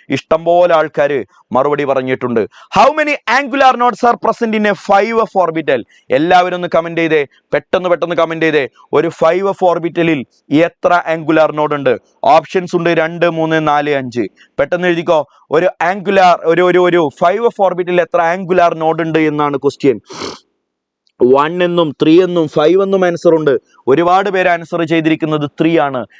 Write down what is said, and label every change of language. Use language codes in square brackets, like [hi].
[ml] ഇഷ്ടംപോലെ ആൾക്കാർ മറുപടി പറഞ്ഞിട്ടുണ്ട്. [en] How many angular nodes are present in a 5f orbital? [ml] എല്ലാവരും ഒന്ന് കമന്റ് ചെയ്തേ, പെട്ടെന്ന് കമന്റ് ചെയ്തേ. ഒരു 5f ഓർബിറ്റലിൽ എത്ര ആംഗുലാർ നോഡ് ഉണ്ട്? ഓപ്ഷൻസ് ഉണ്ട് 2, 3, 4, 5. പെട്ടെന്ന് എഴുതിക്കോ. ഒരു ആംഗുലാർ ഒരു 5f ഓർബിറ്റലിൽ എത്ര ആംഗുലാർ നോഡ് ഉണ്ട് എന്നാണ് ക്വസ്റ്റ്യൻ. 1 എന്നും 3 എന്നും 5 എന്നും ആൻസർ ഉണ്ട്. ഒരുപാട് പേര് ആൻസർ ചെയ്തിരിക്കുന്നത് 3 ആണ്.